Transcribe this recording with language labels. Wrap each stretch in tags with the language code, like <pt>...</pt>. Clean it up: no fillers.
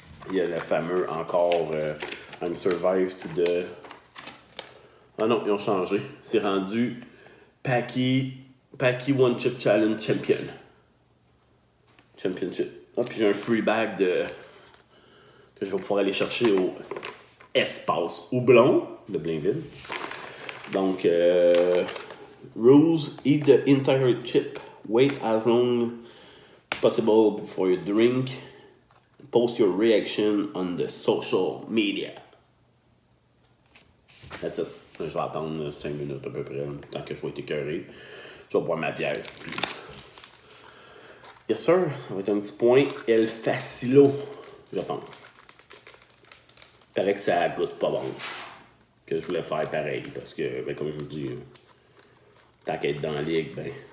<fr>Il y a le fameux encore</fr> <en>I'm survived to the.</en> <fr>Ah non, ils ont changé. C'est rendu Paki One Chip Challenge Champion. Championship. Ah, puis j'ai un free bag que je vais pouvoir aller chercher au Espace Houblon de Blainville.</fr> <en>Donc, rules, eat the entire chip. Wait as long possible before you drink. Post your reaction on the social media. That's it.</en> <fr>Je vais attendre 5 minutes à peu près, tant que je vais être écœuré. Je vais boire ma bière. Puis...</fr> <en>Yes sir,</en> <fr>ça va être un petit point. El Facilo, je pense. Il paraît que ça goûte pas bon. Que je voulais faire pareil, parce que, ben, comme je vous dis, tant qu'à être dans la ligue, ben...</fr>